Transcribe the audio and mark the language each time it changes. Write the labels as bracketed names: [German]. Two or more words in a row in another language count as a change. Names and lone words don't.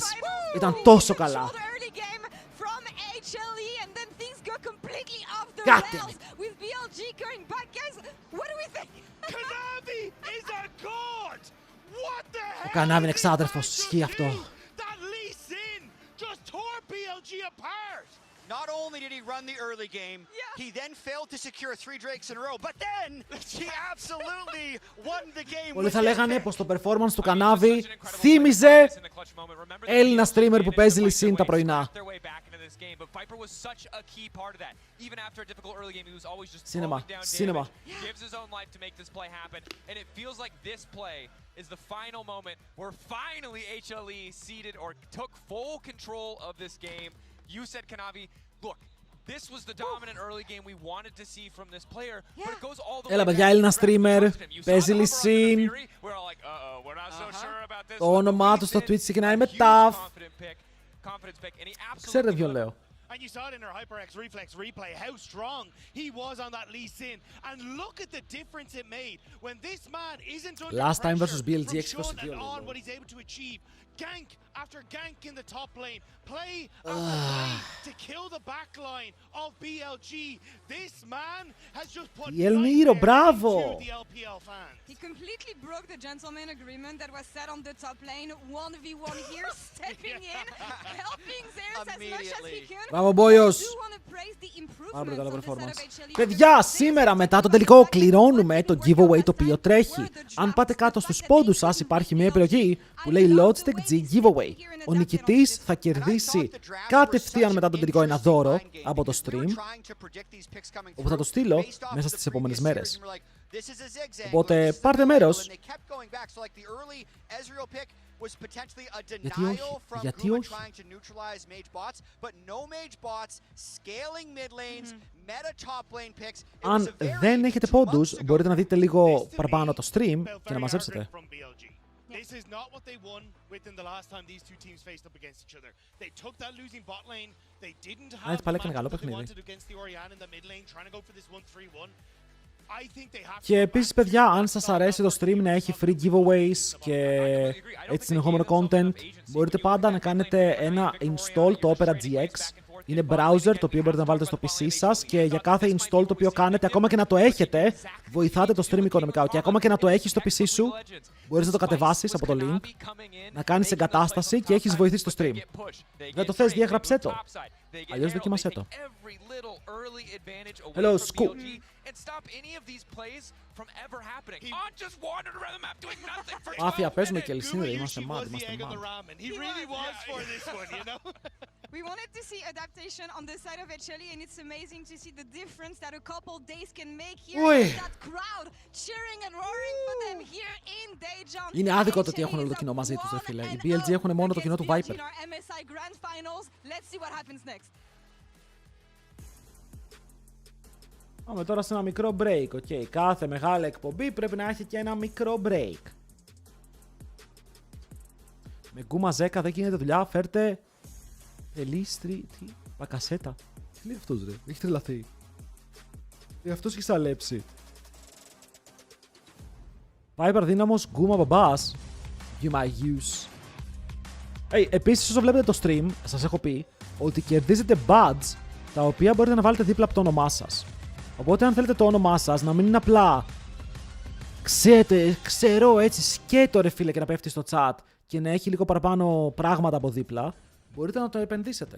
[Greek] Ήταν τόσο καλά. Κάτε με. Ο Κανάβι είναι εξάδερφος, ισχύει αυτό. [English] Not only did he run the early game, he then failed to secure 3 drakes in a row, but then he absolutely won the game. [Greek] Πολλοί θα λέγανε πως το performance του Κανάβη θύμιζε Έλληνα streamer που παίζει Lee Sin τα πρωινά. [English] Cinema, cinema. Gives his own life to make this play happen, and it feels like this play is the final moment where finally HLE ceded or took full control of this game. You said, Kanavi, look, this was the dominant early game we wanted to see from this player, but it goes all the way [Greek] Έλα [English] back [Greek] παιδιά, [English] to [Greek] Έλληνα [English] the streamer, trust him. You saw [Greek] παίζει [English] the Lee over on the Sin. Fury, we're all like, we're not so sure about this. [Greek] Το όνομά του στο Twitch ξεκινάει με TAF. [English] Confidence pick, and he absolutely [Greek] Ξέρετε ποιον λέω. [English] And you saw it in her HyperX Reflex replay, how strong he was on that Lee Sin. And look at the difference it made. When this man isn't under Last time versus pressure BLG from Sean and on X22. what he's able to achieve. Gank after gank in the top lane. Play after play to kill the back line of BLG. This man has just put [Spanish] Y el Miro, [English] nightmares bravo. into the LPL fans. He completely broke the gentleman agreement that was set on the top lane. 1v1 here, stepping in, helping Zeus as much as he can. [Greek] Μπράβο, Μπόιος. [English] I do want to praise the [Greek] Πάρα πολύ [English] improvements [Greek] καλό [English] on the side performance. of HLE. [Greek] Παιδιά, σήμερα μετά το τελικό κληρώνουμε το giveaway το οποίο τρέχει. Αν πάτε κάτω στους πόντους σας υπάρχει μια επιλογή που λέει Logitech G Giveaway. Ο νικητής θα κερδίσει κατευθείαν μετά το τελικό ένα δώρο από το stream, όπου θα το στείλω μέσα στις επόμενες μέρες. Οπότε πάρτε μέρος. Γιατί όχι, γιατί όχι. Αν δεν έχετε πόντους, μπορείτε να δείτε λίγο παραπάνω το stream και να μαζέψετε. [English] This is not what they won within the last time these two teams faced up against each other. They took that losing bot lane. They didn't have the matchup that they wanted against the Orianna in the mid lane, trying to go for this 1-3-1. [Greek] Και επίσης, παιδιά, αν σας αρέσει το stream να έχει [English] free giveaways [Greek] και έτσι συνεχόμενο content, μπορείτε πάντα να κάνετε ένα install το Opera GX. Είναι browser το οποίο μπορείτε να βάλετε στο PC σας και για κάθε install το οποίο κάνετε, ακόμα και να το έχετε, βοηθάτε το stream οικονομικά. Και ακόμα και να το έχεις στο PC σου, μπορείς να το κατεβάσεις από το link, να κάνεις εγκατάσταση και έχεις βοηθήσει το stream. Δεν το θες, διαγράψέ το. Αλλιώς δοκίμασέ το. [English] Hello, Scoop. [Greek] Μάφια, παίζουμε και Ελσίνδρα, είμαστε mad, είμαστε mad. [English] We wanted to see adaptation on the side of HLE, and it's amazing to see the difference that a couple days can make here. That crowd cheering and roaring for them here in Daejeon. [Greek] Είναι άδικο το ότι έχουν όλο το κοινό μαζί τους, φίλε. Οι BLG έχουν μόνο το κοινό του Viper. Πάμε τώρα σε ένα μικρό [English] break, ok. [Greek] Κάθε μεγάλη εκπομπή πρέπει να έχει και ένα μικρό break. Με γκούμα 10 δεν γίνεται δουλειά, φέρτε... Ελίστρι... Τι... Πακασέτα. Τι λέει αυτός ρε, έχει τρελαθεί. Αυτός έχει σαλέψει. Viper δύναμος, γκούμα μπαμπάς. [English] You my use. [Greek] Επίσης όσο βλέπετε το stream, σας έχω πει ότι κερδίζετε badge τα οποία μπορείτε να βάλετε δίπλα από το όνομά σας. Οπότε αν θέλετε το όνομά σας να μην είναι απλά ξέρω έτσι σκέτο ρε φίλε και να πέφτει στο chat και να έχει λίγο παραπάνω πράγματα από δίπλα, μπορείτε να το επενδύσετε.